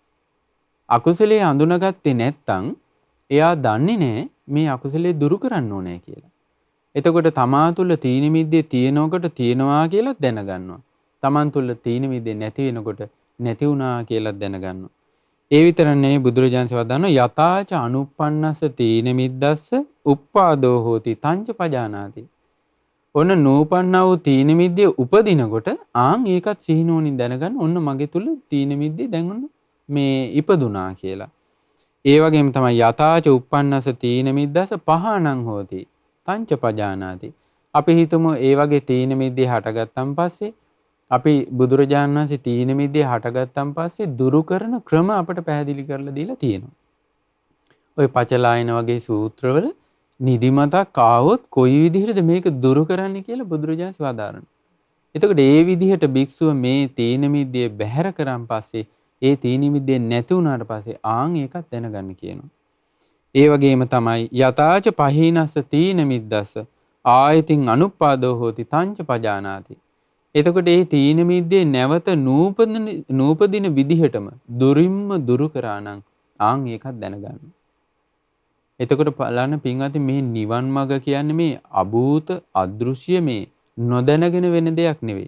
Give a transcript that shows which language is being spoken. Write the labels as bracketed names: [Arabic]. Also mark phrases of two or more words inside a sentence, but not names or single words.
[Sinhala] අකුසලයේ අඳුනගත්තේ නැත්නම් එයා දන්නේ නැහැ මේ අකුසලයේ දුරු කරන්න ඕනේ කියලා. එතකොට තමා තුළ තීන මිද්දේ තියෙනකොට තියෙනවා කියලා දැනගන්නවා. තමන් තුළ තීන මිද්දේ නැති වෙනකොට නැති වුණා කියලා දැනගන්නවා. ඒ විතර නෙවෙයි බුදුරජාණන් වහන්සේ [Pali] යතාච අනුප්පන්නස්ස තීන මිද්දස්ස උප්පාදෝ හෝති තංච පජානාති. [Sinhala] ඔන්න නූපන්නා වූ තීන මිද්දේ උපදිනකොට ආන් ඒකත් සිහිනෝනින් දැනගන්න ඔන්න මගේ තුල තීන මිද්දේ දැන් ඔන්න මේ ඉපදුනා කියලා. ඒ වගේම තමයි [Pali] යතාච උප්පන්නස්ස තීන මිද්දස්ස පහනං හෝති තංච පජානාති. [Sinhala] අපි හිතමු ඒ වගේ තීන මිද්දේ හටගත්තන් පස්සේ අපි බුදුරජාණන් වහන්සේ තීන මිද්දේ හටගත්තන් පස්සේ දුරු කරන ක්‍රම අපට පැහැදිලි කරලා දීලා තියෙනවා. ඔය පචලායන වගේ සූත්‍රවල නිදිමතක් ආවොත් කොයි විදිහටද මේක දුරු කරන්න කියලා බුදුරජාණන් වදාරනවා. එතකොට ඒ විදිහට භික්ෂුව මේ තීන මිද්දේ බැහැර කරන් පස්සේ ඒ තීන මිද්දේ නැති වුණාට පස්සේ ආන් ඒකත් දැනගන්න කියනවා. ඒ වගේම තමයි [Pali] යතාච පහීනස්ස තීන මිද්දස්ස ආයතින් අනුප්පාදෝ හෝති තංච පජානාති. [Sinhala] එතකොට මේ තීන මිද්දේ නැවත නූපදින විදිහටම දුරින්ම දුරු කරා නම් ආන් ඒකත් දැනගන්න. එතකොට බලන්න පින්වත්නි මේ නිවන් මඟ කියන්නේ මේ අභූත අදෘශ්‍ය මේ නොදැනගෙන වෙන දෙයක් නෙවෙයි.